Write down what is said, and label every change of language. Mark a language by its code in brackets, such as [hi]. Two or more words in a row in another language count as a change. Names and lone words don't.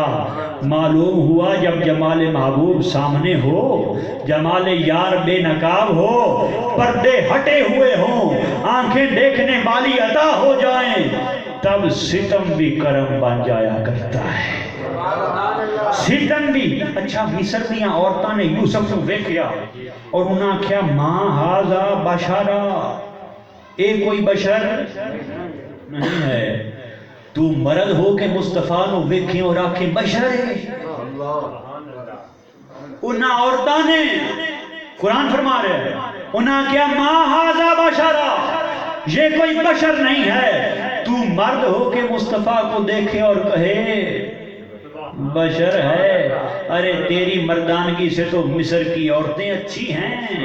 [ur] معلوم ہوا جب جمال محبوب سامنے ہو، جمال یار بے نقاب ہو، پردے ہٹے ہوئے ہوں، آنکھیں دیکھنے والی عطا ہو جائیں، تب ستم بھی کرم بن جایا کرتا ہے، ستم بھی۔ [pa] اچھا مصر دیاں عورتاں نے یوسف کو دیکھیا اور انہاں کیا [ar] ما ھذا بشرا، [pa] اے کوئی بشر نہیں ہے۔ تو مرد ہو کے مصطفیٰ نو ویکھیں اور آکھیں بشر ہے۔ انہاں عورتاں نے، [ur] قرآن فرما رہے ہیں، انہاں کیا [ar] ما ھذا بشرا، [ur] یہ کوئی بشر نہیں ہے۔ تو مرد ہو کے مصطفیٰ کو دیکھے اور کہے بشر ہے، ارے تیری مردانگی سے تو مصر کی عورتیں اچھی ہیں۔